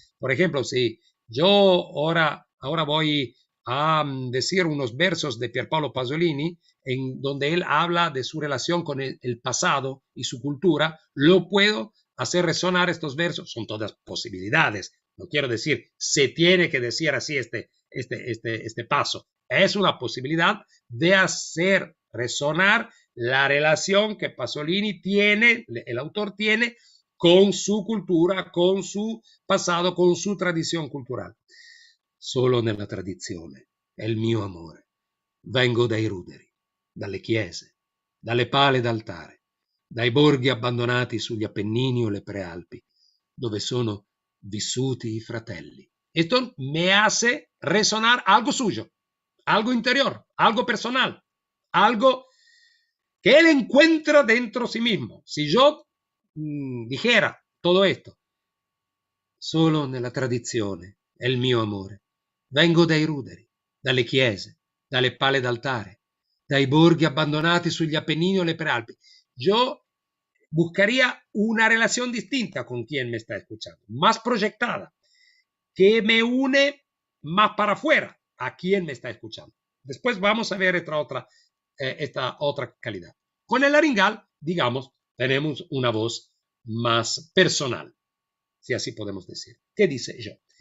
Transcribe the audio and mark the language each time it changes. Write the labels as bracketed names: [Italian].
[Spanish] Por ejemplo, si yo ahora voy a decir unos versos de Pierpaolo Pasolini en donde él habla de su relación con el pasado y su cultura, lo puedo hacer resonar estos versos, son todas posibilidades, no quiero decir se tiene que decir así este paso, es una posibilidad de hacer resonar la relación que Pasolini tiene, el autor tiene con su cultura, con su pasado, con su [Italian] tradizione culturale. Solo nella tradizione è il mio amore. Vengo dai ruderi, dalle chiese, dalle pale d'altare, dai borghi abbandonati sugli Appennini o le Prealpi, dove sono vissuti i fratelli. [Spanish] Esto me hace resonar algo suyo, algo interior, algo personal, algo que él encuentra dentro sí mismo. Si yo dijera todo esto, [Italian] solo nella tradizione è il mio amore. Vengo dai ruderi, dalle chiese, dalle pale d'altare, dai borghi abbandonati sugli Appennini o le Prealpi. [Spanish] Yo buscaría una relación distinta con quien me está escuchando, más proyectada, que me une más para afuera a quien me está escuchando. Después vamos a ver esta otra calidad. Con el laringal, digamos, tenemos una voz más personal, si así podemos decir. ¿Qué dice yo?